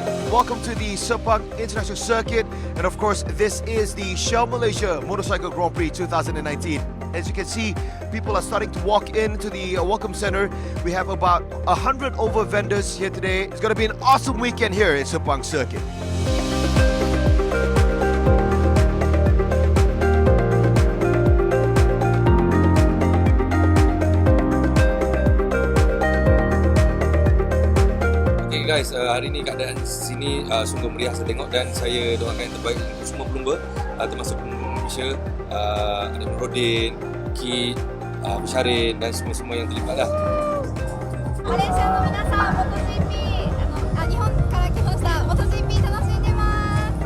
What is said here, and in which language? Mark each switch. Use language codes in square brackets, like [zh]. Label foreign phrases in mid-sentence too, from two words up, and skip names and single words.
[en] welcome to the Sepang International Circuit. And of course, this is the Shell Malaysia Motorcycle Grand Prix 2019. As you can see, people are starting to walk into the Welcome Center. We have about 100 over vendors here today. It's going to be an awesome weekend here at Sepang Circuit. Okay guys, [ms] hari ni keadaan sini sungguh meriah saya tengok, dan saya doakan yang terbaik untuk semua pelumba, termasuk pelumba Malaysia, ada Nordin, Kit, Syarin dan semua-semua yang terlibat lah. [ja] マレーシアの皆さん、MotoGP、日本から来ました。MotoGP 楽しんでます。